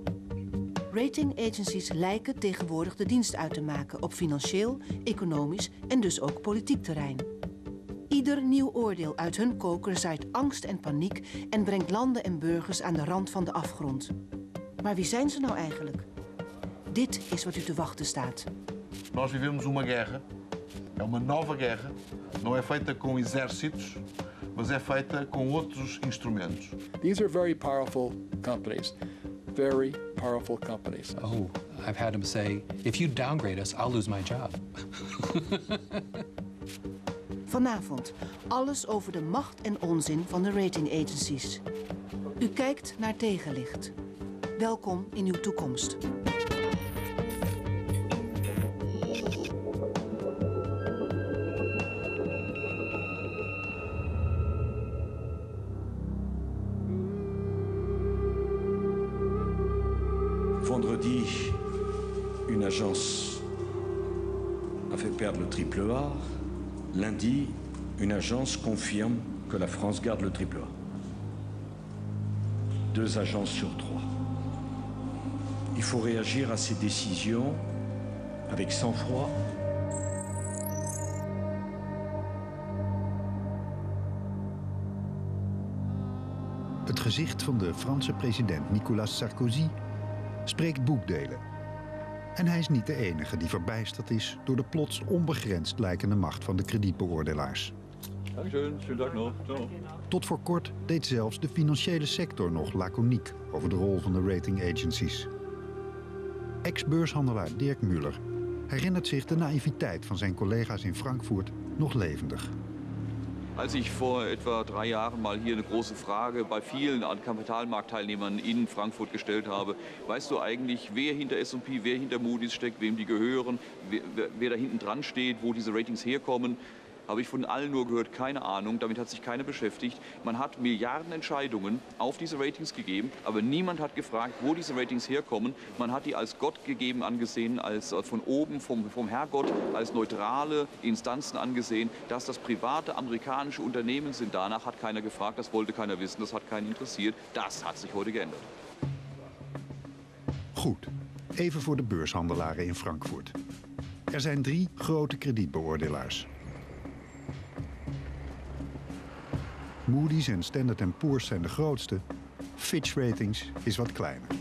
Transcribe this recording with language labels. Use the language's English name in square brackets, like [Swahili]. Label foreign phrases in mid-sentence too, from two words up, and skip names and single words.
[English] Rating agencies [Dutch] lijken tegenwoordig de dienst uit te maken op financieel, economisch en dus ook politiek terrein. Ieder nieuw oordeel uit hun koker zaait angst en paniek en brengt landen en burgers aan de rand van de afgrond. Maar wie zijn ze nou eigenlijk? Dit is wat u te wachten staat. [Portuguese] Nós vivemos uma guerra. É uma nova guerra. Não é feita com exércitos, mas é feita com outros instrumentos. [English] These are very powerful companies. Very powerful companies. Oh, I've had him say, if you downgrade us, I'll lose my job. [Dutch] Vanavond alles over de macht en onzin van de [English] rating agencies. [Dutch] U kijkt naar Tegenlicht. Welkom in uw toekomst. [French] Vendredi, une agence a fait perdre le triple A. Lundi, une agence confirme que la France garde le triple A. 2 agences sur 3. Il faut réagir à ces décisions avec sang-froid. [Dutch] Het gezicht van de Franse president Nicolas Sarkozy spreekt boekdelen. En hij is niet de enige die verbijsterd is door de plots onbegrensd lijkende macht van de kredietbeoordelaars. Tot voor kort deed zelfs de financiële sector nog laconiek over de rol van de [English] rating agencies. [Dutch] Ex-beurshandelaar Dirk Müller herinnert zich de naïviteit van zijn collega's in Frankfurt nog levendig. [German] Als ich vor etwa 3 Jahren mal hier eine große Frage bei vielen Kapitalmarktteilnehmern in Frankfurt gestellt habe, weißt du eigentlich, wer hinter S&P, wer hinter Moody's steckt, wem die gehören, wer da hinten dran steht, wo diese Ratings herkommen, habe ich von allen nur gehört, keine Ahnung, damit hat sich keiner beschäftigt. Man hat Milliardenentscheidungen auf diese Ratings gegeben, aber niemand hat gefragt, wo diese Ratings herkommen. Man hat die als Gott gegeben angesehen, als von oben, vom Herrgott, als neutrale Instanzen angesehen. Dass das private amerikanische Unternehmen sind, danach hat keiner gefragt, das wollte keiner wissen, das hat keinen interessiert. Das hat sich heute geändert. [Dutch] Goed, even voor de beurshandelaren in Frankfurt. Er zijn 3 grote kredietbeoordelaars. Moody's en Standard & Poor's zijn de grootste. Fitch Ratings is wat kleiner.